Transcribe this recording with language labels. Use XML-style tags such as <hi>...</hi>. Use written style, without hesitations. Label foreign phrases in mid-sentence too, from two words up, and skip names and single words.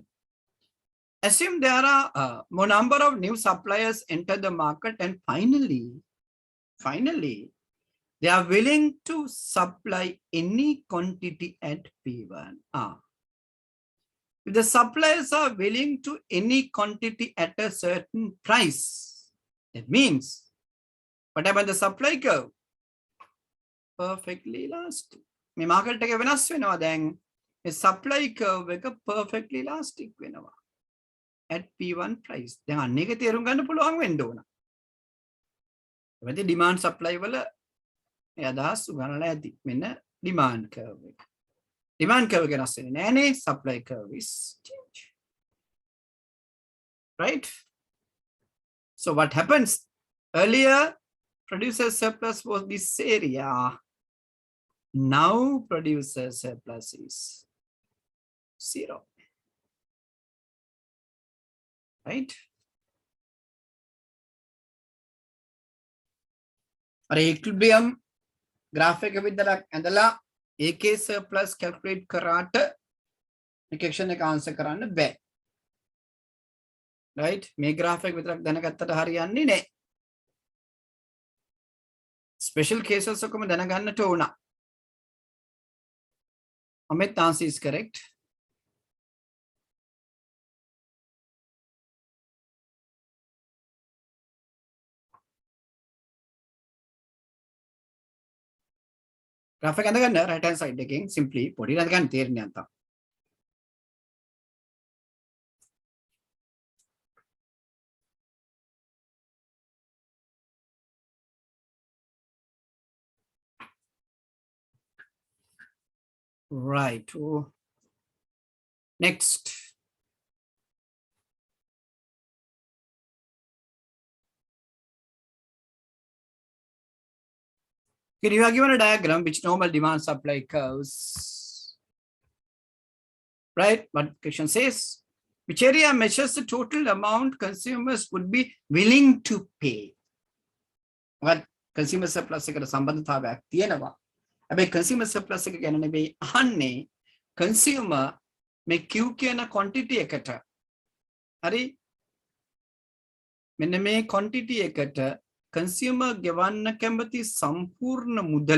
<en>Assume there are more number of new suppliers enter the market and finally, they are willing to supply any quantity at P1. If the suppliers are willing to any quantity at a certain price, that means, what about the supply curve? Perfectly elastic.</en> <si>මේ මාකට් එක වෙනස් වෙනවා දැන්. මේ</si> <en>supply curve</en> <si>එක</si> <en>perfectly elastic</en> <si>වෙනවා.</si> <en>At P1 price.</en> <si>දැන් අන්න එක තේරුම් ගන්න පුළුවන් වෙන්න ඕන. එතකොට</si> <en>demand supply</en> <si>වල මේ අදහස් උගන්වලා ඇති. මෙන්න</si> <en>demand curve</en> <si>එක.</si> <en>Demand curve</en> <si>එක වෙනස් වෙන්නේ නෑනේ.</si> <en>Supply curve is change. Right? So what happens? Earlier, producer surplus was this area. Now producer surplus is 0. Right? Or equilibrium graphic ඇඳලා AK surplus calculate කරාට equation එක answer</en> <si>කරන්න බෑ. Right? මේ graphic විතරක් දැනගත්තට හරියන්නේ නෑ.</si> <en>Special cases</en> <si>ඔක්කොම දැනගන්නට ඕන.</si> <en>Amit answer is correct.</en> <si>Graphic ඇඳගන්න</si> <en>right hand side</en> <si>එකෙන් simply පොඩි නැඳගන්න තේරෙන්නේ නැත්තම්.</si> <en>Right. Oh. Next. Here you are given a diagram which normal demand supply curves. Right? But question says, which area measures the total amount consumers would be willing to pay? What consumer surplus</en> <si>එකට සම්බන්ධතාවයක් තියෙනවා. හැබැයි</si> <en>consumer surplus</en> <si>එක ගැන නෙවෙයි අහන්නේ consumer මේ Q කියන quantity එකට. හරි? මෙන්න මේ quantity එකට consumer ගෙවන්න කැමති සම්පූර්ණ මුදල.</si>